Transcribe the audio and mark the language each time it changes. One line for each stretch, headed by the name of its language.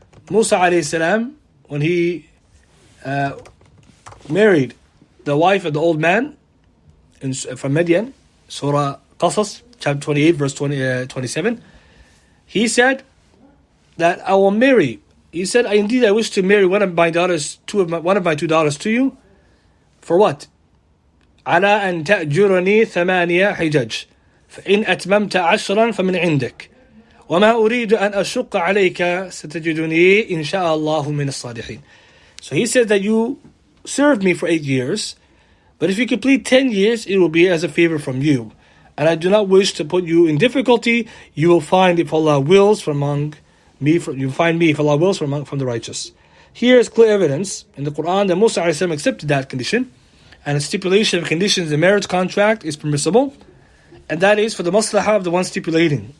English: Musa ﷺ, when he married the wife of the old man from Midian, Surah Qasas, chapter 28, verse 27, he said that I will marry. He said, indeed I wish to marry one of my two daughters to you. For what?
Arabic: على أن تأجرني 8 حجج فإن أتممت 10 فمن عندك وما أريد أن أشق عليك ستجدني إن شاء الله من الصالحين.
English: So he said that you served me for 8 years, but if you complete 10 years, it will be as a favor from you. And I do not wish to put you in difficulty. You will find, if Allah wills, from the righteous. Here is clear evidence in the Quran that Musa ﷺ accepted that condition, and a stipulation of conditions in the marriage contract is permissible, and that is for the maslahah of the one stipulating.